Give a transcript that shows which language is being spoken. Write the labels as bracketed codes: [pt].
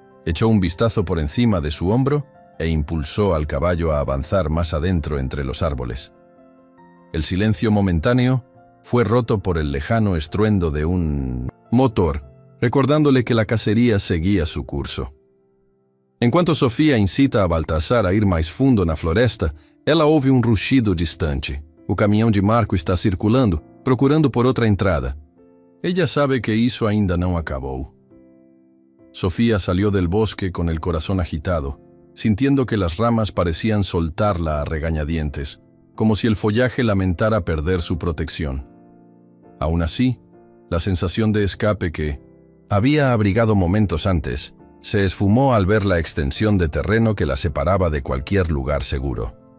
[es] Echó un vistazo por encima de su hombro e impulsó al caballo a avanzar más adentro entre los árboles. El silencio momentáneo fue roto por el lejano estruendo de un motor, recordándole que la cacería seguía su curso. [pt] Enquanto Sofia incita a Baltasar a ir mais fundo na floresta, ela ouve um rugido distante. O caminhão de Marco está circulando, procurando por outra entrada. [es] Ella sabe [pt] que isso ainda não acabou. [es] Sofía salió del bosque con el corazón agitado, sintiendo que las ramas parecían soltarla a regañadientes, como si el follaje lamentara perder su protección. Aún así, la sensación de escape que había abrigado momentos antes se esfumó al ver la extensión de terreno que la separaba de cualquier lugar seguro.